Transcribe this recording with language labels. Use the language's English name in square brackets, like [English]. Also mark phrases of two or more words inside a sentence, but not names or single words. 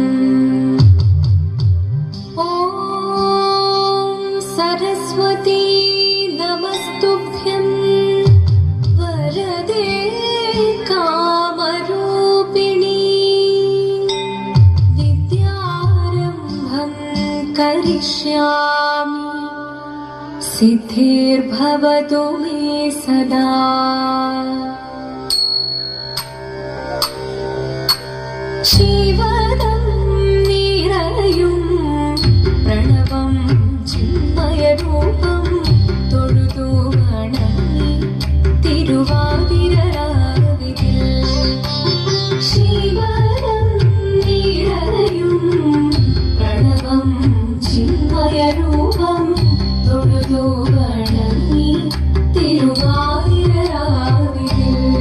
[Sanskrit] ॐ सरस्वती नमस्तुभ्यं वरदे कामरूपिणी विद्यारम्भं करिष्यामि सिद्धिर्भवतु मे सदा। शिवदं निरयुं प्रणवं चिन्मयरूपं [Malayalam] തൊഴുതു വണങ്ങി തിരുവാതിരരാവിതിൽ [Sanskrit] ശിവദം നിരയും പ്രണവം ചിന്മയരൂപം [Malayalam] തൊഴുതു വണങ്ങി തിരുവാതിരരാവിതിൽ